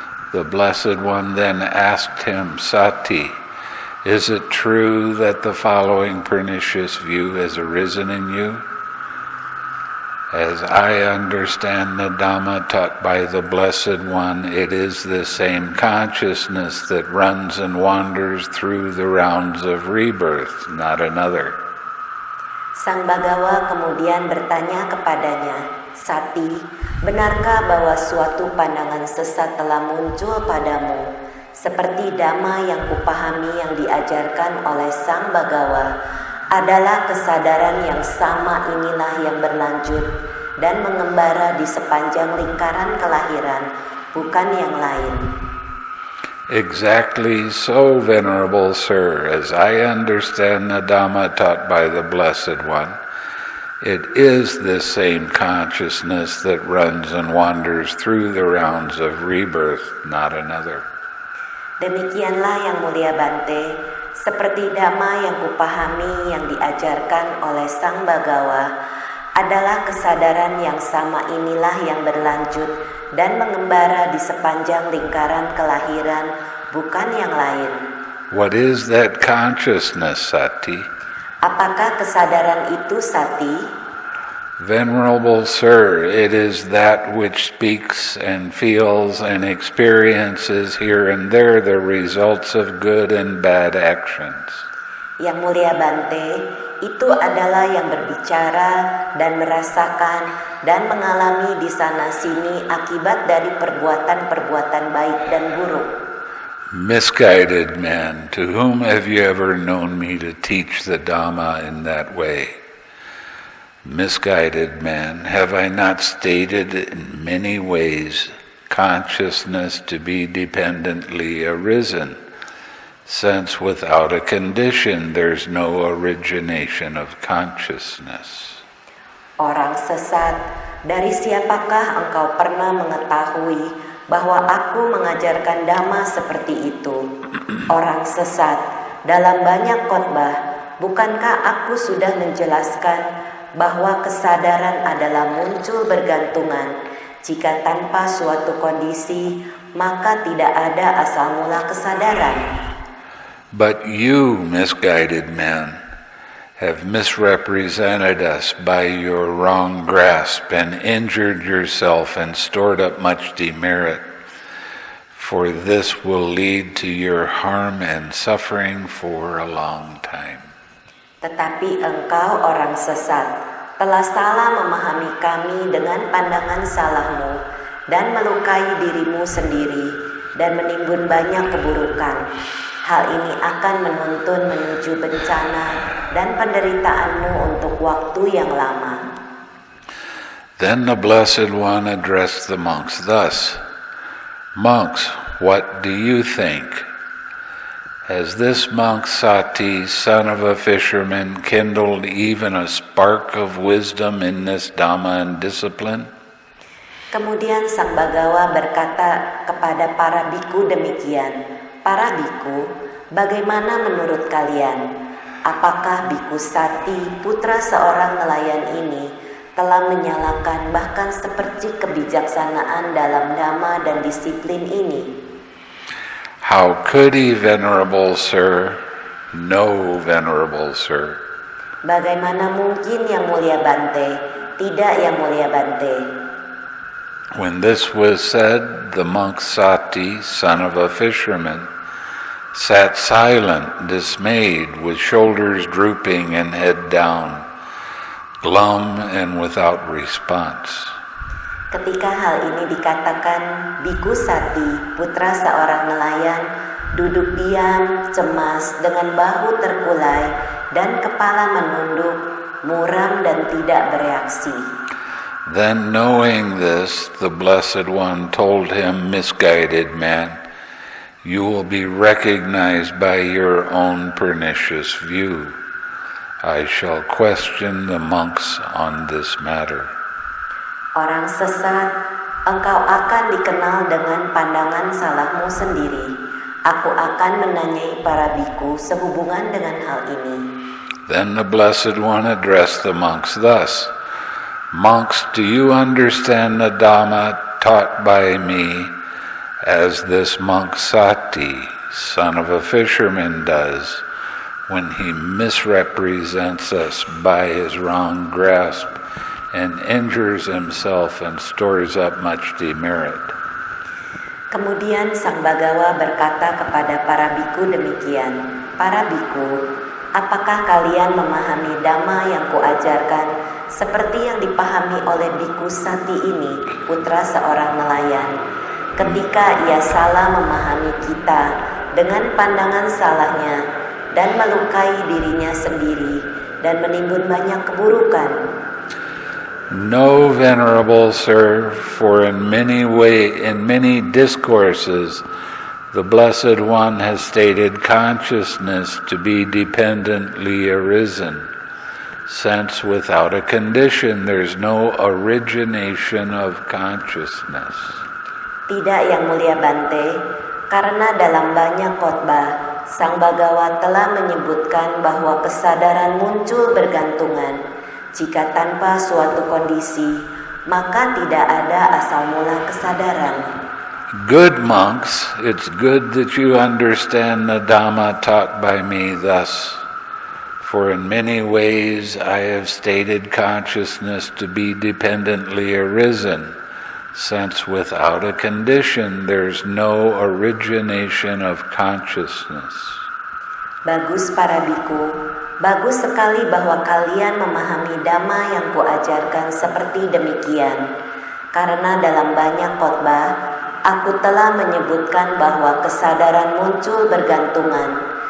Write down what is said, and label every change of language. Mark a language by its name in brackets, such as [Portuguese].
[English] The Blessed One then asked him, Sati, is it true that the following pernicious view has arisen in you? As I understand the Dhamma taught by the Blessed One, it is this same consciousness that runs and wanders through the rounds of rebirth, not another. [Indonesian] Sang Bagawa kemudian bertanya kepadanya, Sati, benarkah bahwa suatu pandangan sesat telah muncul padamu, seperti Dhamma yang kupahami yang diajarkan oleh Sang Bagawa, adalah kesadaran yang sama inilah yang berlanjut dan mengembara di sepanjang lingkaran kelahiran, bukan yang lain. [English] Exactly so, Venerable Sir, as I understand the Dhamma taught by the Blessed One, it is this same consciousness that runs and wanders through the rounds of rebirth, not another. [Indonesian] Demikianlah Yang Mulia Bhante, seperti Dhamma yang kupahami yang diajarkan oleh Sang Bagawa, adalah kesadaran yang sama inilah yang berlanjut dan mengembara di sepanjang lingkaran kelahiran, bukan yang lain. [English] What is that consciousness, Sati? [Indonesian] Apakah kesadaran itu, Sati? [English] Venerable Sir, it is that which speaks and feels and experiences here and there the results of good and bad actions. [Indonesian] Yang Mulia Bhante, itu adalah yang berbicara dan merasakan dan mengalami di sana-sini akibat dari perbuatan-perbuatan baik dan buruk. [English] Misguided man, to whom have you ever known me to teach the Dhamma in that way? Misguided man, have I not stated in many ways consciousness to be dependently arisen, since without a condition there's no origination of consciousness. [Indonesian] Orang sesat, dari siapakah engkau pernah mengetahui bahwa aku mengajarkan Dhamma seperti itu? Orang sesat, dalam banyak khotbah, bukankah aku sudah menjelaskan bahwa kesadaran adalah muncul bergantungan? Jika tanpa suatu kondisi, maka tidak ada asal mula kesadaran. [English] But you, misguided men, have misrepresented us by your wrong grasp and injured yourself and stored up much demerit. For this will lead to your harm and suffering for a long time. [Indonesian] Tetapi engkau orang sesat, telah salah memahami kami dengan pandangan salahmu dan melukai dirimu sendiri dan menimbun banyak keburukan. Hal ini akan menuntun menuju bencana dan penderitaanmu untuk waktu yang lama. [English] Then the Blessed One addressed the monks thus, "Monks, what do you think? Has this monk Sati, son of a fisherman, kindled even a spark of wisdom in this Dhamma and discipline?" [Indonesian] Kemudian Sang Bagawa berkata kepada para biku demikian, "Para biku, bagaimana menurut kalian? Apakah biku Sati, putra seorang nelayan ini, telah menyalakan bahkan sepercik kebijaksanaan dalam Dhamma dan disiplin ini?" [English] How could he, venerable sir? No, venerable sir. [Indonesian] Bagaimana mungkin yang mulia Bhante? Tidak yang mulia Bhante. [English] When this was said, the monk Sati, son of a fisherman, sat silent, dismayed, with shoulders drooping and head down, glum and without response. [Indonesian] Ketika hal ini dikatakan, biku Sati, putra seorang nelayan, duduk diam, cemas, dengan bahu terkulai dan kepala menunduk, muram dan tidak bereaksi. [English] Then knowing this, the Blessed One told him, "Misguided man, you will be recognized by your own pernicious view. I shall question the monks on this matter." [Indonesian] Orang sesat, engkau akan dikenal dengan pandangan salahmu sendiri. Aku akan menanyai para biku sehubungan dengan hal ini. [English] Then the Blessed One addressed the monks thus, "Monks, do you understand the Dhamma taught by me as this monk Sati, son of a fisherman, does when he misrepresents us by his wrong grasp and injures himself and stores up much demerit?" [Indonesian] Kemudian Sang Bagawa berkata kepada para biku demikian, "Para biku, apakah kalian memahami Dhamma yang kuajarkan seperti yang dipahami oleh biku Sati ini, putra seorang nelayan, ketika ia salah memahami kita dengan pandangan salahnya dan melukai dirinya sendiri dan menimbun banyak keburukan?" [English] No, venerable sir, for in many discourses the Blessed One has stated consciousness to be dependently arisen, since without a condition there's no origination of consciousness. [Indonesian] Tidak yang mulia Bhante, karena dalam banyak khotbah Sang Bagawa telah menyebutkan bahwa kesadaran muncul bergantungan. Jika tanpa suatu kondisi, maka tidak ada asal mula kesadaran. [English] Good monks, it's good that you understand the Dhamma taught by me thus. For in many ways I have stated consciousness to be dependently arisen, since without a condition there's no origination of consciousness. [Indonesian] Bagus para biku, bagus sekali bahwa kalian memahami Dhamma yang kuajarkan seperti demikian. Karena dalam banyak khotbah, aku telah menyebutkan bahwa kesadaran muncul bergantungan.